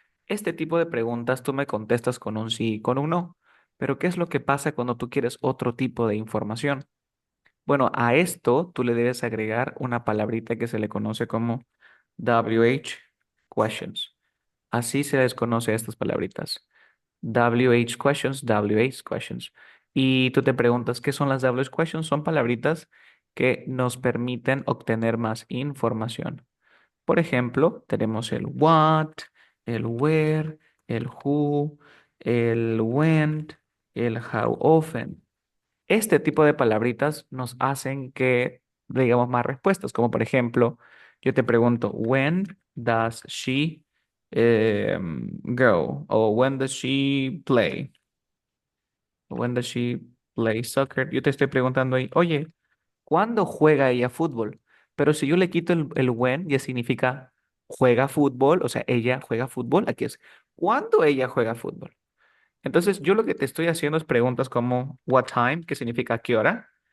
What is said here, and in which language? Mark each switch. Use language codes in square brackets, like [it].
[es] Este tipo de preguntas tú me contestas con un sí y con un no. Pero ¿qué es lo que pasa cuando tú quieres otro tipo de información? Bueno, a esto tú le debes agregar una palabrita que se le conoce como WH questions. Así se les conoce a estas palabritas. [en] WH questions, WH questions. [es] Y tú te preguntas, ¿qué son las WH questions? Son palabritas que nos permiten obtener más información. Por ejemplo, tenemos el what, el where, el who, el when, el how often. Este tipo de palabritas nos hacen que digamos más respuestas, como por ejemplo, yo te pregunto, [en] when does she go? O when does she play? When does she play soccer? [es] Yo te estoy preguntando ahí, oye, ¿cuándo juega ella fútbol? Pero si yo le quito el when, ya significa juega fútbol, o sea, ella juega fútbol. Aquí es, ¿cuándo ella juega fútbol? Entonces, yo lo que te estoy haciendo es preguntas como [en] what time, [es] que significa qué hora.